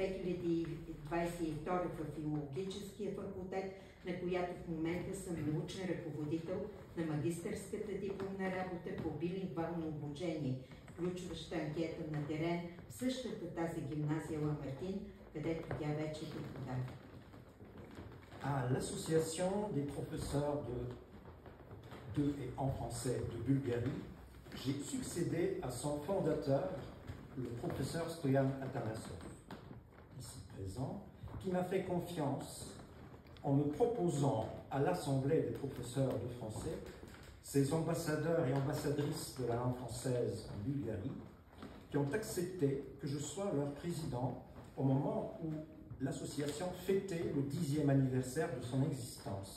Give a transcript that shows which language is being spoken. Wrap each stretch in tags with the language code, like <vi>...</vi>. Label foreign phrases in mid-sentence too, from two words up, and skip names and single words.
<bg>2022 в филологическия факултет, на която в момента съм научен ръководител на магистърската дипломна работа по билингвално обучение, включваща анкета на терен в същата тази гимназия Ламартин, където тя вече преподава.</bg> <fr>À l'association des professeurs de et en français de Bulgarie, j'ai succédé à son fondateur, le professeur Stoyan Atanassov, ici présent, qui m'a fait confiance en me proposant à l'Assemblée des professeurs de français, ces ambassadeurs et ambassadrices de la langue française en Bulgarie, qui ont accepté que je sois leur président au moment où l'association fêtait le 10e anniversaire de son existence.</fr>